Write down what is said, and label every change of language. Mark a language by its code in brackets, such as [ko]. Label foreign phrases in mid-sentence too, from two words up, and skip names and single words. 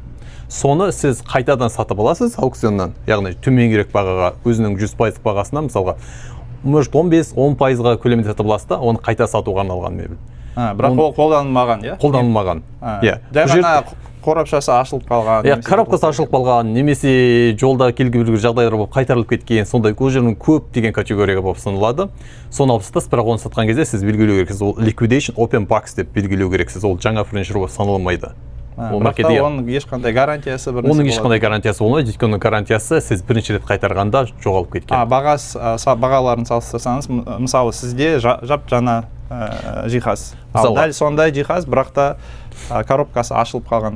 [kk] Соны сіз қайтадан сатып аласыз аукционнан, яғни төменірек бағаға, өзінің 100% бағасына, мысалға, может 15-10%-ға көлемінде сатып аласыз да, оны қайта сатуға арналған мебель. Бірақ ол қолданылмаған, иә? Қолданылмаған. Жай ғана қорапшасы ашылып қалған. Коробкасы ашылып қалған, немесе жолда келген жағдайлар болып қайтарылып кеткен, сондай көжерінің көп деген категорияға болып саналады. Соны алып сатасыз, бірақ оны сатқан кезде сіз белгілеу керексіз, ол [en] liquidation open box [kk] деп белгілеу керексіз, ол жаңа фурничер болып саналмайды. Бірақ та оның ешқандай гарантиясы бір нәрсе болады. Оның ешқандай гарантиясы болмайды, өйткені гарантиясы сіз бірінші рет қайтарғанда жоғалып кеткен. Бағаларын салыстырсаңыз, мысалы сізде жап жаңа жиһаз. Ал дәл сондай жиһаз, бірақ та коробкасы ашылып қалған.